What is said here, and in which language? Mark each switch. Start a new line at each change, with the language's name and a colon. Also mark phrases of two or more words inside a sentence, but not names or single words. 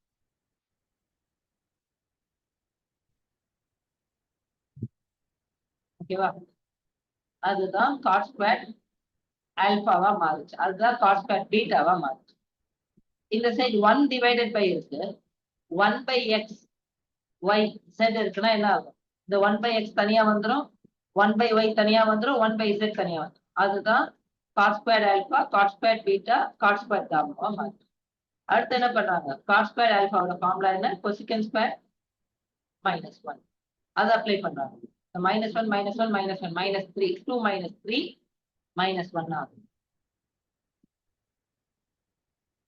Tamil: ஓகேவா, அதுதான்
English: cos squared alpha
Tamil: வா மாறுச்சு, அதுதான்
English: cos squared beta
Tamil: வா மாறுச்சு. இந்த சைடு 1
English: divided by
Tamil: இருக்கு, 1
English: by x y z
Tamil: இருக்குன்னா என்ன ஆகும், இந்த 1
English: by x
Tamil: தனியா வந்துரும், 1
English: by y
Tamil: தனியா வந்துரும், 1
English: by z
Tamil: தனியா வந்துரும். அதுதான்
English: cos squared alpha cos squared beta cos squared gamma
Tamil: மாறுச்சு. அடுத்து என்ன பண்றாங்க,
English: cos squared alpha
Tamil: வோட ஃபார்முலா என்ன,
English: cosecant squared minus 1.
Tamil: அதை அப்ளை பண்றாங்க. -1 -1 -1 -3 2 -3 -1 ஆகும்.